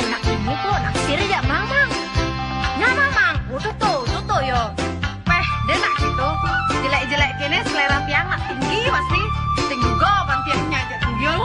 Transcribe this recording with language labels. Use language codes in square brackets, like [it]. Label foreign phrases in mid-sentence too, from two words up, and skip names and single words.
[id] Ini kok naksir aja mang mang. Nyama mang, udah tuh yo. Peh, dia nak gitu. Jelek-jelek kene selera tiang nak tinggi pasti. Tinggi juga kan tiangnya aja tinggi.